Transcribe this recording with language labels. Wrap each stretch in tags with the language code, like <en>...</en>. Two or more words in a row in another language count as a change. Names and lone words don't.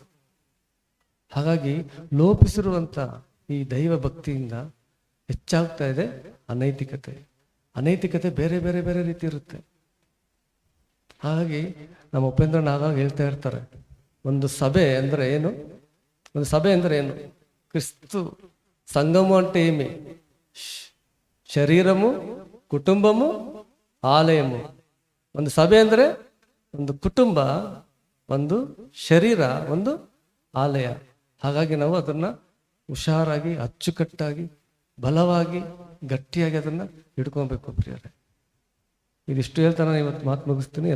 <kn>ಹಾಗಾಗಿ ಲೋಪಿಸಿರುವಂತ ಈ ದೈವ ಭಕ್ತಿಯಿಂದ ಹೆಚ್ಚಾಗ್ತಾ ಇದೆ ಅನೈತಿಕತೆ. ಅನೈತಿಕತೆ ಬೇರೆ ಬೇರೆ ಬೇರೆ ರೀತಿ ಇರುತ್ತೆ. ಹಾಗಾಗಿ ನಮ್ಮ ಉಪೇಂದ್ರನ ಆಗಾಗ ಹೇಳ್ತಾ ಇರ್ತಾರೆ, ಒಂದು ಸಭೆ ಅಂದ್ರೆ ಏನು? ಒಂದು ಸಭೆ ಅಂದ್ರೆ ಏನು? ಕ್ರಿಸ್ತು</kn> <te>సంఘము అంటే ఏమి? శరీరము, కుటుంబము, ఆలయము.</te> <kn>ಒಂದು ಸಭೆ ಅಂದ್ರೆ ಒಂದು ಕುಟುಂಬ, ಒಂದು ಶರೀರ, ಒಂದು ಆಲಯ. ಹಾಗಾಗಿ ನಾವು ಅದನ್ನ ಹುಷಾರಾಗಿ, ಅಚ್ಚುಕಟ್ಟಾಗಿ, ಬಲವಾಗಿ, ಗಟ್ಟಿಯಾಗಿ ಅದನ್ನ ಹಿಡ್ಕೊಬೇಕು. ಪ್ರಿಯರೇ, ಇದಿಷ್ಟು ಹೇಳ್ತಾ ನಾನು ಇವತ್ತು ಮಾತು ಮುಗಿಸ್ತೀನಿ.</kn>